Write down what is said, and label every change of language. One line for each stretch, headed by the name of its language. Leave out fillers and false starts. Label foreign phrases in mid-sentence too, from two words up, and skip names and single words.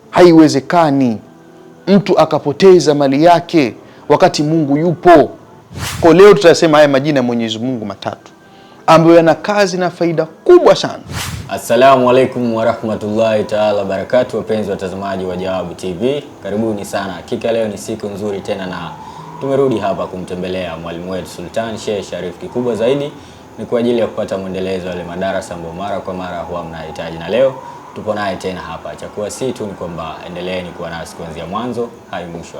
Swahili: Haiwezekani mtu akapoteza mali yake wakati Mungu yupo. Kwa leo tutasema haya majina ya Mwenyezi Mungu matatu ambayo yana kazi na faida kubwa sana.
Arabic: السلام عليكم ورحمة الله تعالى بركاته,
Swahili: wapenzi watazamaji wa Jawabu TV. Karibuni sana. Hakika leo ni siku nzuri tena na tumerudi hapa kumtembelea mwalimu wetu Sultan Sheikh Sharif. Kikubwa zaidi ni kwa ajili ya kupata mwendelezo wale madarasa ambayo mara kwa mara huwa mnahitaji, na leo tupo naye tena hapa. Chakuwa si tu ni kwamba endeleeni kuwa nasi kuanzia mwanzo hadi mwisho.